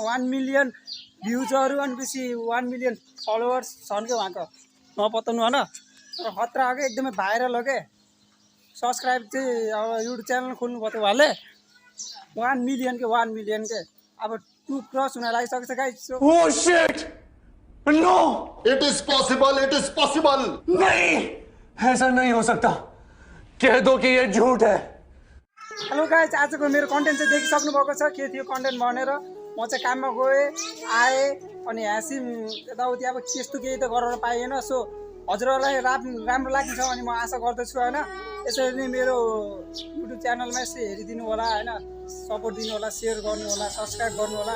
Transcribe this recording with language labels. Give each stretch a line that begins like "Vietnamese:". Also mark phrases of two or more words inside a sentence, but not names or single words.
Nepali: 1 मिलियन भ्युजहरू भनेपछि 1
English: million followers
Nepali: छन् क्या उहाँको, नपत्ताउनु होइन। तर खतरा हो क्या, एकदमै भाइरल हो क्या। सब्सक्राइब चाहिँ अब युट्युब च्यानल खोल्नु पर्यो उहाँले। 1 मिलियन के 1 मिलियन के अब 2 क्रस हुन लागिसकेको छ गाइस।
English: Oh shit! No! It is possible. It is possible.
Hindi: नहीं, ऐसा नहीं हो सकता। कह दो कि ये झूठ है।
English: hello guys,
Nepali: आजको मेरो कन्टेन्ट चाहिँ देखिसक्नु भएको छ के थियो कन्टेन्ट भनेर। म चाहिँ काममा गएँ आएँ अनि हाँसिम यताउति अब त्यस्तो केही त गरेर पाइएन। सो हजुरहरूलाई राम्रो लाग्छ अनि म आशा गर्दछु होइन। यसरी नै मेरो युट्युब च्यानलमा यसो हेरिदिनु होला होइन, सपोर्ट दिनु होला, सेयर गर्नु होला, सब्सक्राइब गर्नु होला।